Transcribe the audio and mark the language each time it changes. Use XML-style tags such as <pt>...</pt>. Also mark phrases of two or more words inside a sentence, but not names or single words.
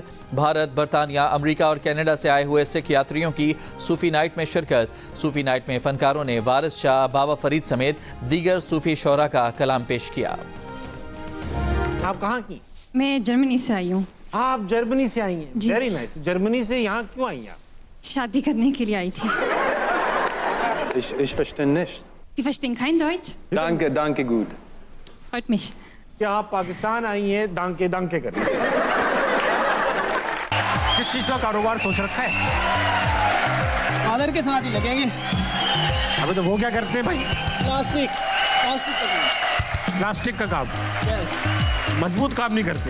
<ur>بھارت، برطانیہ، امریکہ اور کینیڈا سے آئے ہوئے سکھ یاتریوں کی صوفی نائٹ میں شرکت. صوفی نائٹ میں فنکاروں نے وارث شاہ، بابا فرید سمیت دیگر صوفی شعرا کا کلام پیش کیا. آپ کہاں کی? میں جرمنی سے آئی ہوں. آپ جرمنی سے آئی ہیں? जी।</ur> <en>Very nice.</en> <ur>جرمنی سے یہاں کیوں آئی ہیں? شادی کرنے کے لیے آئی تھی.</ur> <de>Ich verstehe nicht. Sie verstehen kein Deutsch? Danke gut. Freut mich.</de> <ur>کیا آپ پاکستان آئی ہیں</ur> <de>Danke Danke</de> <ur>کرنے؟ کس چیز کا کاروبار سوچ رکھا ہے? فادر کے ساتھ ہی لگیں گے. ابے تو وہ کیا کرتے ہیں بھائی? پلاسٹک کا پلاسٹک کا کام۔ مضبوط کام نہیں کرتے.</ur>